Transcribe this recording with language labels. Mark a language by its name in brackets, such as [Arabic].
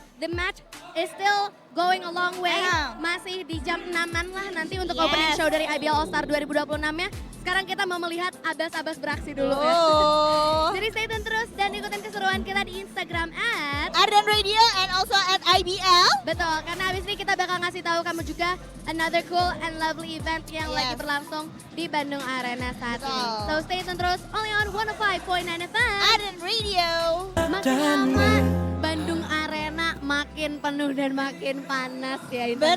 [English] The match is still going a long way. Yeah. [Indonesian] Masih di jam 6-an lah nanti untuk [English] Yes. opening show [Indonesian] dari IBL All Star 2026-nya. Sekarang kita mau melihat Abbas beraksi dulu ya. Oh. Jadi [English] stay tune [Indonesian] terus dan ikutin keseruan kita di Instagram [English] Arden Radio and also at IBL. [Indonesian] Betul, karena abis ini kita bakal ngasih tahu kamu juga [English] another cool and lovely event [Indonesian] yang [English] Yes. [Indonesian] lagi berlangsung di Bandung Arena saat ini. Betul. [English] So stay tune [Indonesian] terus [English] only on 105.9 FM. Arden Radio. [Indonesian] Makin lama Bandung Arena makin penuh dan makin panas ya. Intan.